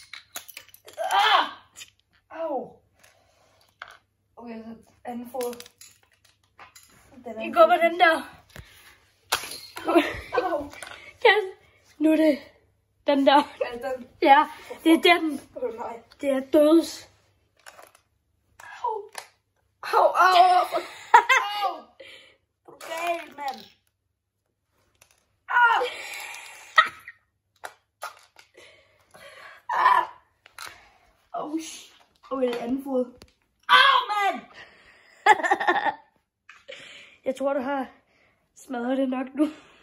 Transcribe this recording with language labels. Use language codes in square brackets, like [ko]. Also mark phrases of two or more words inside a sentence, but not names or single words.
[da] Au. Okay, så anden fod. Vi går på den der. Au. Kan. Nu er det den der. Er den? Ja, det er den. Nej. Det er døds. Au. Au, au. Au. Du er gal, mand. Au. [en] Oh, okay, [da] det er anden fod. Au, mand! Jeg tror, du har smadret det nok nu.